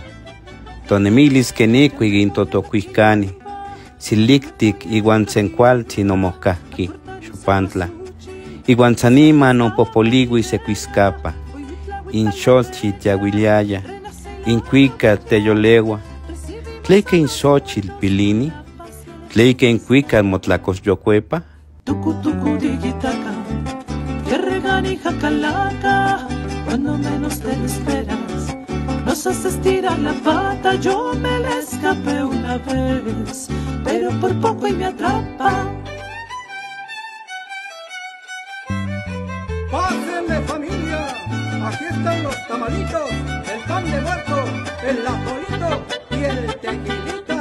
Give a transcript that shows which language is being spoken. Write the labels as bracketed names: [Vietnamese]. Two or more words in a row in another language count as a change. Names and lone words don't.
[Nahuatl languages] Tonemilis keniqui intotocuicani, silictic iguan sencual sinomocahki, xupantla, iguan saniman no popoligui secuiscapa, inxolchi tiaguiliaya, incuica teyolegua, tleque inxochil pilini, tleque incuica motlacos yocuepa. Tucu tucu digitaca, [Spanish] que reganija calaca, cuando menos te lo esperas, nos haces tirar la pata. Yo me la escapé una vez, pero por poco y me atrapa. Pásenle, familia, aquí están los tamalitos, el pan de muerto, el atolito y el tequilita.